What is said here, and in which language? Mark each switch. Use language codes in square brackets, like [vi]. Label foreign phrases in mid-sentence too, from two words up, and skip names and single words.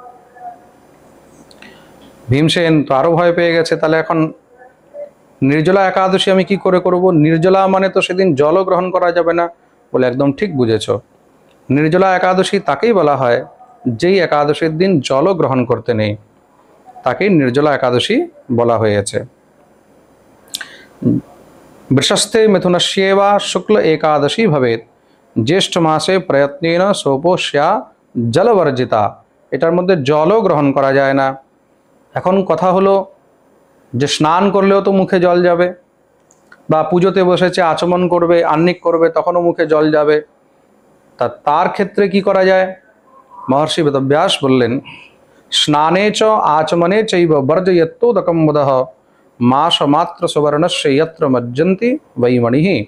[bn] ভীমসেন তো আরো ভয় পেয়ে গেছে, তাহলে এখন নির্জলা একাদশী আমি কি করে করব? নির্জলা মানে তো সেদিন জলও গ্রহণ করা যাবে না। বলে একদম ঠিক বুঝেছ, নির্জলা একাদশী তাকেই বলা হয় যেই একাদশীর দিন জলও গ্রহণ করতে নেই, তাকেই নির্জলা একাদশী বলা হয়েছে। [sa] वृषस्थे मिथुनस्येवा शुक्ल एकादशी भवेत ज्येष्ठ मासे प्रयत्नेन सोपोष्या जलवर्जिता। [bn] এটার মধ্যে জলও গ্রহণ করা যায় না। এখন কথা হলো যে স্নান করলেও তো মুখে জল যাবে, বা পুজোতে বসেছে আচমন করবে, আহ্নিক করবে, তখনও মুখে জল যাবে। তার ক্ষেত্রে কি করা যায়? মহর্ষি বেদব্যাস বললেন [sa] স্নানে চ আচমনে চৈব বর্জয়ত্তোদকম মুদঃ মাস মাত্র সুবর্ণস্য যত্র মজ্জন্তি বৈমণিঃ।